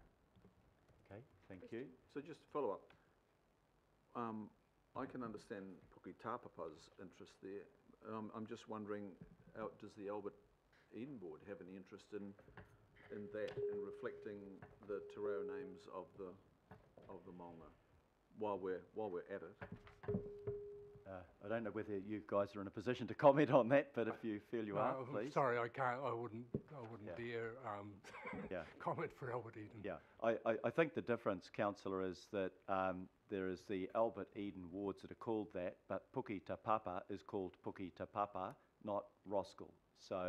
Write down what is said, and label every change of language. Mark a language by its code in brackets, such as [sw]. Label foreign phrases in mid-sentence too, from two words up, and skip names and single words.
[en] Okay, thank you. So just to follow up, I can understand Puki Tāpapa's interest there. I'm just wondering, does the Albert Eden Board have any interest in that, in reflecting the [mi] te reo [en] names of the maunga while we're at it? I don't know whether you guys are in a position to comment on that, but if you feel you are, please. Sorry, I can't. I wouldn't dare Yeah. comment for Albert Eden. Yeah, I think the difference, councillor, is that there is the Albert Eden wards that are called that, but Puki Te Papa is called Puki Te Papa, not Roskill. So